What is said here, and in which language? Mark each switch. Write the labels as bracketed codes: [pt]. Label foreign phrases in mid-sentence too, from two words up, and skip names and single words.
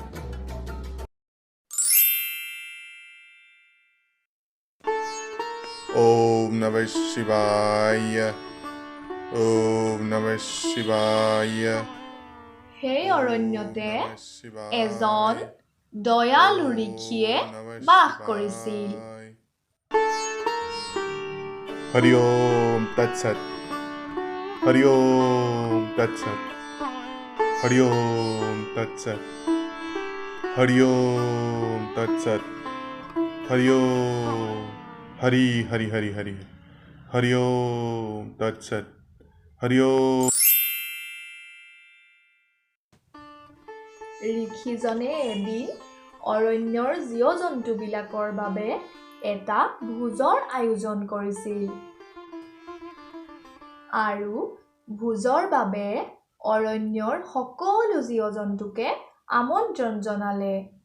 [sa] ॐ नमः शिवाय. ॐ नमः शिवाय. [as] সেই অৰণ্যতে এজন দয়ালু ঋষিয়ে বাস কৰিছিল [sa] हरि ॐ तत् सत्. हरि ॐ तत् सत्. हरि ॐ तत् सत्। हरि ॐ तत् सत्. हरि ॐ हरि हरि हरि हरि हरि ॐ तत् सत्. हरि ॐ. [as] ঋষিজনে এদিন অৰণ্যৰ জীৱ-জন্তুবিলাকৰ বাবে এটা ভোজৰ আয়োজন কৰিছিল আৰু ভোজৰ বাবে অৰণ্যৰ সকলো জীৱ-জন্তুকে আমন্ত্ৰণ জনালে